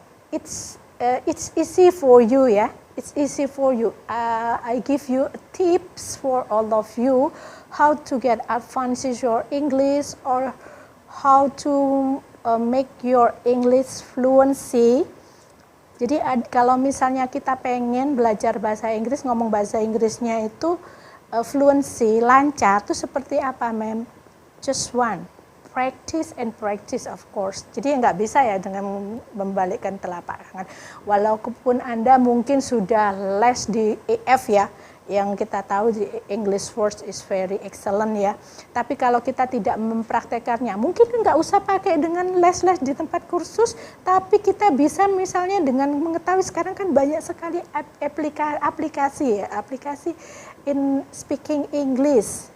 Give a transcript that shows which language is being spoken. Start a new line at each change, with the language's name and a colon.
English: It's easy for you, yeah. It's easy for you. I give you tips for all of you how to get advances your English or how to make your English fluency.
Indonesian: Jadi kalau misalnya kita pengen belajar bahasa Inggris, ngomong bahasa Inggrisnya itu fluency, lancar, itu seperti apa, ma'am?
English: Just one, practice and practice of course.
Indonesian: Jadi nggak bisa ya dengan membalikkan telapak tangan. Walaupun Anda mungkin sudah les di EF ya, yang kita tahu di English First
English: is very excellent
Indonesian: ya. Tapi kalau kita tidak mempraktekannya, mungkin nggak usah pakai dengan les-les di tempat kursus, tapi kita bisa misalnya dengan mengetahui sekarang kan banyak sekali aplikasi
English: in speaking English.